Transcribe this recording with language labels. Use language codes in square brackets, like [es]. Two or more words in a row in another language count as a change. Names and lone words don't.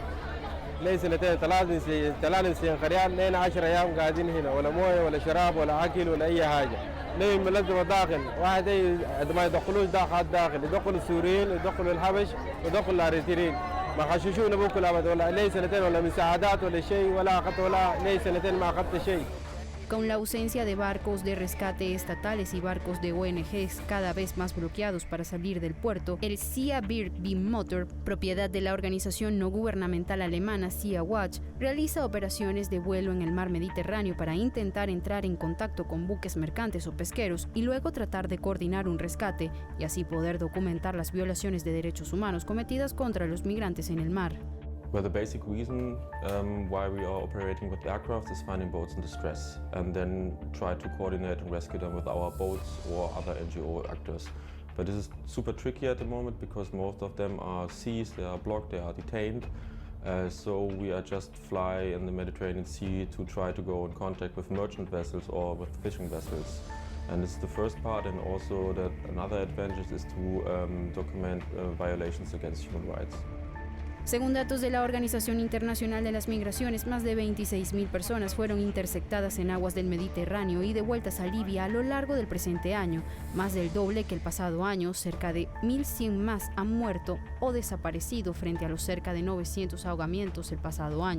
[ar] لي سنتين ثلاث سنين قريان لين 10 أيام قاعدين هنا ولا مويه ولا شراب ولا أكل ولا أي حاجة. ليه ملزمة داخل واحد ما يدخلوش داخل يدخلوا السوريين يدخلوا الحبش يدخلوا الأريتريين ما خششونا بكل أبد ولا لي سنتين ولا مساعدات ولا شيء ولا أخذت ولا لي سنتين ما أخذت شيء. [es] Con la ausencia de barcos de rescate estatales y barcos de ONGs cada vez más bloqueados para salir del puerto, el Sea Beam Motor, propiedad de la organización no gubernamental alemana Sea Watch, realiza operaciones de vuelo en el mar Mediterráneo para intentar entrar en contacto con buques mercantes o pesqueros y luego tratar de coordinar un rescate y así poder documentar las violaciones de derechos humanos cometidas contra los migrantes en el mar. [en] Well, the basic reason why we are operating with aircraft is finding boats in distress and then try to coordinate and rescue them with our boats or other NGO actors. But this is super tricky at the moment because most of them are seized, they are blocked, they are detained. So we are just fly in the Mediterranean Sea to try to go in contact with merchant vessels or with fishing vessels. And this is the first part, and also that another advantage is to document violations against human rights. [es] Según datos de la Organización Internacional de las Migraciones, más de 26.000 personas fueron interceptadas en aguas del Mediterráneo y devueltas a Libia a lo largo del presente año, más del doble que el pasado año. Cerca de 1.100 más han muerto o desaparecido frente a los cerca de 900 ahogamientos el pasado año.